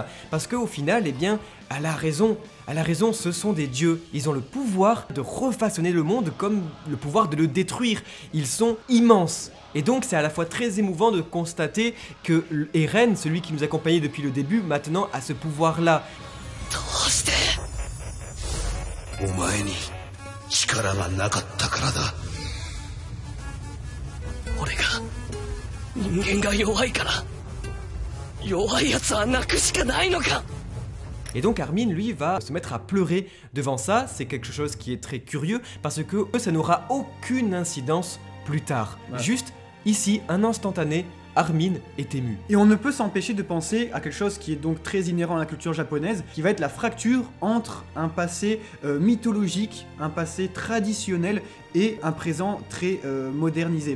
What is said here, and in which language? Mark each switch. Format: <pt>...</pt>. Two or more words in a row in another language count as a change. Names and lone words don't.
<fr>Parce qu'au final, eh bien, elle a raison. Elle a raison, ce sont des dieux. Ils ont le pouvoir de refaçonner le monde comme le pouvoir de le détruire. Ils sont immenses. Et donc c'est à la fois très émouvant de constater que Eren, celui qui nous accompagnait depuis le début, maintenant a ce pouvoir-là.</fr> <ja>お前に力がなかったからだ。俺が人間が弱いから弱いやつは泣くしかないのか。</ja> <fr>Et donc Armin, lui, va se mettre à pleurer devant ça. C'est quelque chose qui est très curieux parce que ça n'aura aucune incidence plus tard. Ouais. Juste ici, un instantané, Armin est ému. Et on ne peut s'empêcher de penser à quelque chose qui est donc très inhérent à la culture japonaise, qui va être la fracture entre un passé mythologique, un passé traditionnel et un présent très modernisé.</fr>